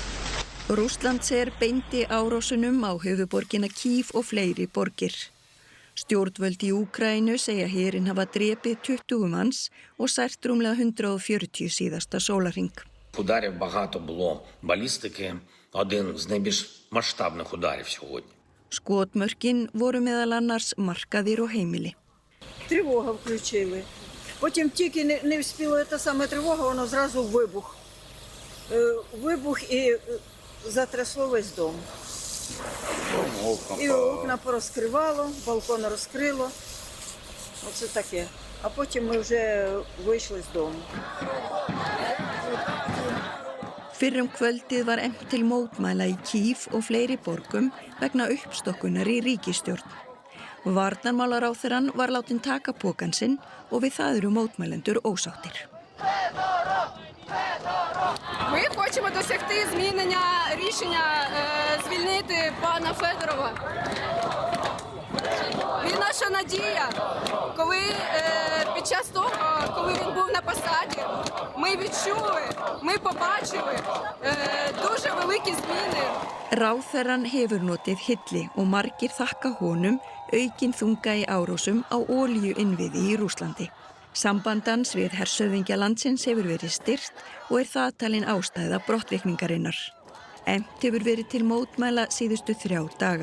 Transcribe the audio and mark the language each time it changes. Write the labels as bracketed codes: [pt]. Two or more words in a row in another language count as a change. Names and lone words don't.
[is] Rússlandsher beindi árásunum á höfuðborgina Kív og fleiri borgir. Stjórnvöld í Úkraínu segja herinn hafa drepið 20 manns og sært rúmlega 140 síðasta sólarhring. [uk] Ударів багато було балістики, один з найбільш масштабних ударів сьогодні. [is] Skotmörkin voru meðal annars markaðir og heimili. [uk] Тривога включили. Потім тільки не встигла та саме тривога, воно зразу вибух. Вибух і затрясло весь дом. І окна порозкривало, балкон розкрило. Оце таке. А потім ми вже вийшли з дому. [is] Fyrrum kvöldið var efnt til mótmæla í Kív og fleiri borgum vegna uppstokkunar í ríkisstjórn. Varnarmálaráðherrann var látin taka pokann sinn og við það eru mótmælendur ósáttir. [uk] Ми хочемо досягти змінення рішення звільнити пана Федорова. Він наша надія. Коли під час того, коли він був на посаді, ми відчули, ми побачили дуже великі зміни. [is] Ráðherrann hefur notið hylli og margir þakka honum aukinn þunga í árásum á olíuinnviði í Rússlandi. Sambandans við hershöfðingja landsins hefur verið styrkt og það talin ástæða brottvikningarinnar. Efnt hefur verið til mótmæla síðustu 3 daga.